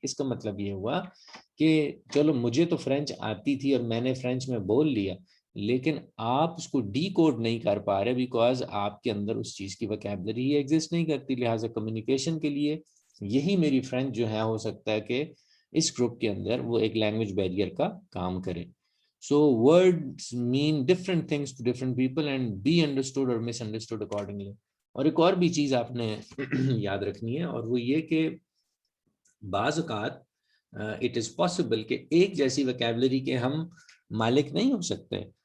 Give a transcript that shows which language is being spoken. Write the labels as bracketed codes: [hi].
[ur] اس کا مطلب یہ ہوا کہ چلو مجھے تو فرینچ آتی تھی اور میں نے فرینچ میں بول لیا, لیکن آپ اس کو ڈی کوڈ نہیں کر پا رہے بیکاز آپ کے اندر اس چیز کی وکیبلری ہی ایگزسٹ نہیں کرتی. لہٰذا کمیونیکیشن کے لیے یہی میری فرینچ جو ہے ہو سکتا ہے کہ اس گروپ کے اندر وہ ایک لینگویج بیریئر کا کام کرے. [en] So words mean different things to different people and be understood or misunderstood accordingly. [ur] اور ایک اور بھی چیز آپ نے یاد رکھنی ہے, اور وہ یہ کہ بعض اوقات [en] it is possible [ur] کہ ایک جیسی وکیبلری کے ہم مالک نہیں ہو سکتے.